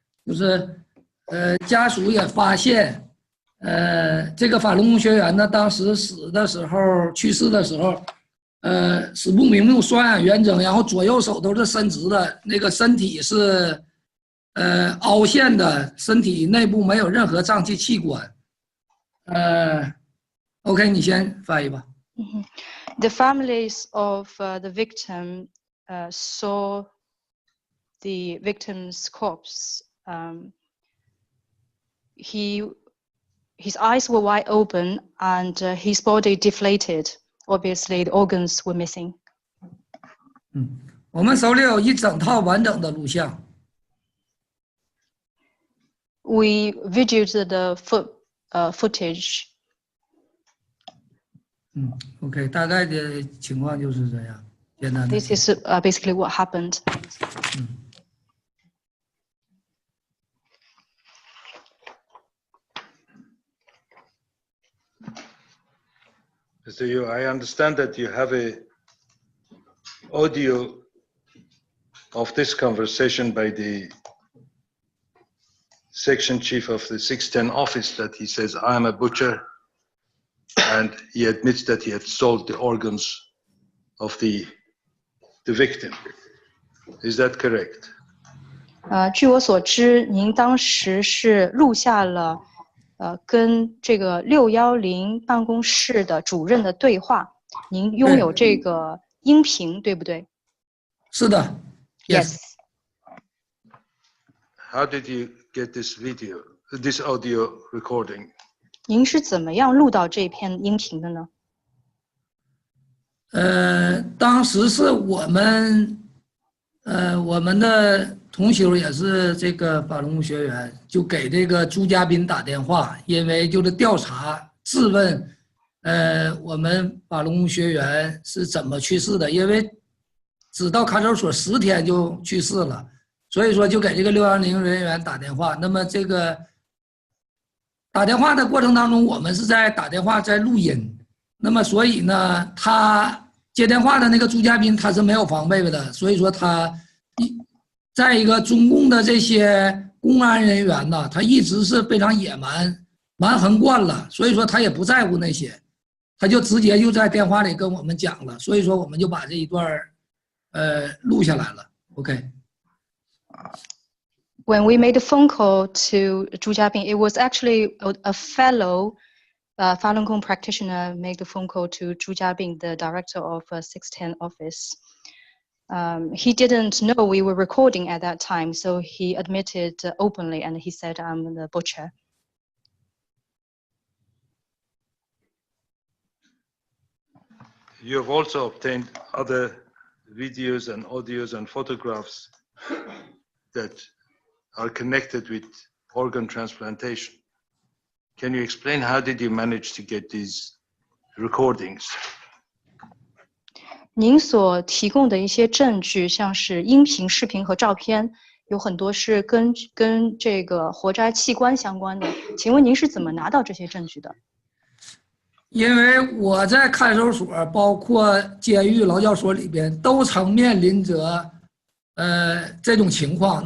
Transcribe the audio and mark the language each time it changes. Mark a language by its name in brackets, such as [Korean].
[Chinese] 就是家属也发现，这个法轮功学员呢，当时去世的时候，死不瞑目，双眼圆睁，然后左右手都是伸直的，那个身体是凹陷的，身体内部没有任何脏器器官。 OK， 你先翻译吧。 [English] The families of the victim saw the victim's corpse. His eyes were wide open and his body deflated. Obviously, the organs were missing. [Chinese] 我们手里有一整套完整的录像。 [English] We videoed the footage. [Chinese] OK， 大概的情况就是这样，简单的。 [English] This is basically what happened. So I understand that you have a audio of this conversation by the section chief of the 610 office that he says, "I am a butcher," and he admits that he had sold the organs of the victim. Is that correct? [Chinese] 据我所知，您当时是录下了跟这个610办公室的主任的对话，您拥有这个音频，对不对？是的。 [English] Yes. How did you get this audio recording? [Chinese] 您是怎么样录到这篇音频的呢？当时是我们的同修也是这个法轮功学员，就给这个朱家斌打电话，因为就是调查质问，我们法轮功学员是怎么去世的，因为只到看守所10天就去世了，所以说就给这个610人员打电话。那么这个打电话的过程当中，我们是在打电话在录音，那么所以呢，他接电话的那个朱家斌他是没有防备的，所以说他在一个中共的这些公安人员呢，他一直是非常野蛮，蛮横惯了，所以说他也不在乎那些，他就直接就在电话里跟我们讲了，所以说我们就把这一段录下来了。 OK。 [English] When we made a phone call to Zhu Jiabin, it was actually a fellow Falun Gong practitioner made the phone call to Zhu Jiabin, the director of 610 office. He didn't know we were recording at that time, so he admitted openly and he said, "I'm the butcher." You have also obtained other videos and audios and photographs that are connected with organ transplantation. Can you explain how did you manage to get these recordings? [Chinese] 您所提供的一些证据，像是音频、视频和照片，有很多是跟这个活摘器官相关的。请问您是怎么拿到这些证据的？因为我在看守所，包括监狱、劳教所里边，都曾面临着这种情况。